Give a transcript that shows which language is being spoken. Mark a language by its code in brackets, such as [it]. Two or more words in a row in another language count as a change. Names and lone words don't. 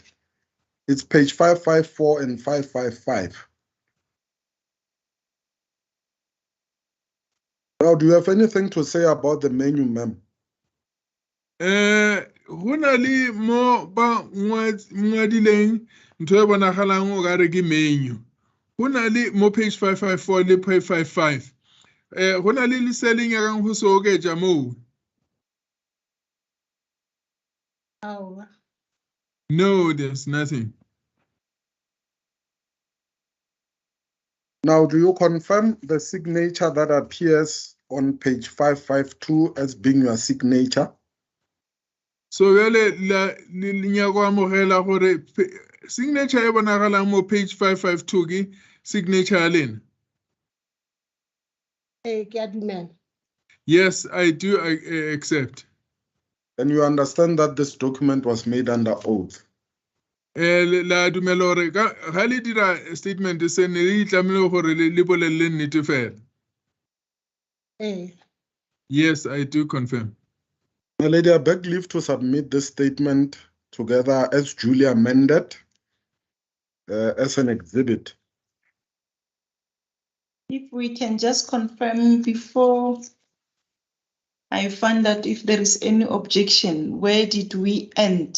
[en] It's page 554 and 555. Now, do you have anything to say about the menu, ma'am? [nso] Go na le mo ba ngwadileng ntho e bonagalang o ka re ke menu. Go na le mo page 554 le page 555. Go na le leseleng ya kang go se oketša moo. [en] No, there's nothing. Now, do you confirm the signature that appears on page 552 as being your signature? [nso] So le nyako amogela gore signature e bonagalang mo page 552 ke signature ya lena. [en] Yes, I do accept. And you understand that this document was made under oath? [nso] La dumelo gore ga le dira statement se ne le tlamile gore le bolelle nnete fela. [en] Yes, I do confirm. My lady, I beg leave to submit this statement together as duly amended as an exhibit. If we can just confirm before I find out if there is any objection, where did we end?